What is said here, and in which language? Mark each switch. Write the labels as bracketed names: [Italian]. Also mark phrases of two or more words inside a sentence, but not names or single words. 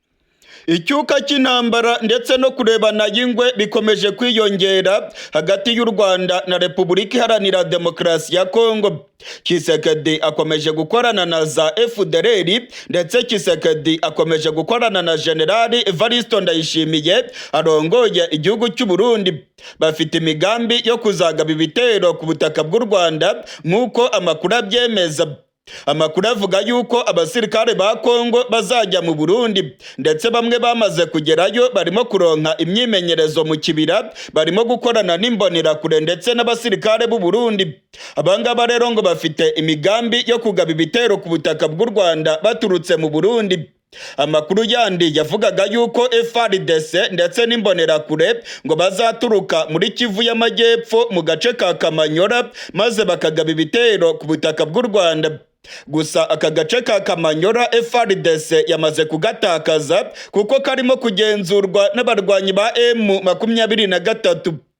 [Rundi] Icyuka cy'intambara ndetse no kurebana y'ingwe bikomeje kwiyongera hagati y'u Rwanda na Repubulika Iharanira Demokarasi ya Kongo. Tshisekedi akomeje gukorana na za FDLR, ndetse Tshisekedi akomeje gukorana na General Evariste Ndayishimiye arongoye igihugu cy'u Burundi. Bafite imigambi yo kuzagaba ibitero ku butaka bw'u Rwanda nk'uko amakuru abyemeza. Amakuru avuga yuko abasirikare ba Kongo bazajya mu Burundi, ndetse bamwe bamaze kugerayo barimo kuronka imyimenyerezo mu kibira, barimo gukorana n'imbonerakure ndetse n'abasirikare b'u Burundi. Abangaba rero ngo bafite imigambi yo kugaba ibitero ku butaka bw'u Rwanda baturutse mu Burundi. Amakuru yandi yavugaga yuko FARDC ndetse n'imbonerakure ngo bazaturuka muri Kivu y'Amajyepfo mu gace ka Kamanyora maze bakagaba ibitero ku butaka bw'u Rwanda. Gusa aka gace ka Kamanyora FARDC yamaze kugatakaza kuko karimo kugenzurwa n'abarwanyi ba M23.